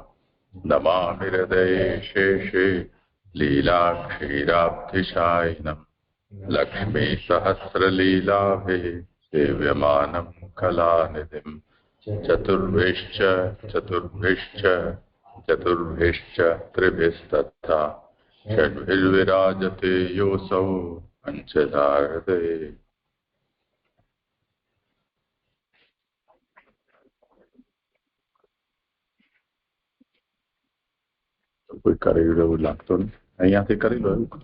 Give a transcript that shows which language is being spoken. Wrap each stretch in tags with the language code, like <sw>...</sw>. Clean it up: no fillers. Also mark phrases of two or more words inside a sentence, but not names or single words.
<sa>नमामि हृदये शेषे लीलाक्षीराब्धिशायिनम् लक्ष्मीसहस्रलीलाभिः सेव्यमानं कलानिधिम् चतुर्भिश्च त्रिभिस्तथा षड्भिर्विराजते योऽसौ पञ्चधा हृदये।</sa> <gu>કોઈ કરી એવું લાગતો નહીં, અહીંયાથી કરી લો.</gu>